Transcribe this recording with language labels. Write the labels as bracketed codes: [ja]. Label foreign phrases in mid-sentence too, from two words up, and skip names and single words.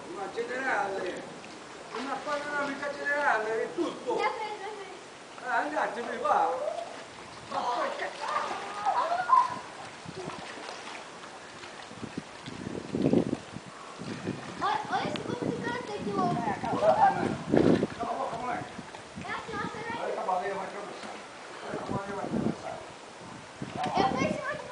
[it] Una generale! Una panoramica generale, è tutto! [pt] Minha vez, minha vez. [it] Andatemi, va! Ma poi che... [pt] Olha esse golpe de karatê que louco. Cala a boca, moleque! É assim, ó, peraí. Olha que a baleia vai atravessar. Olha que a baleia vai atravessar. Eu tô em cima de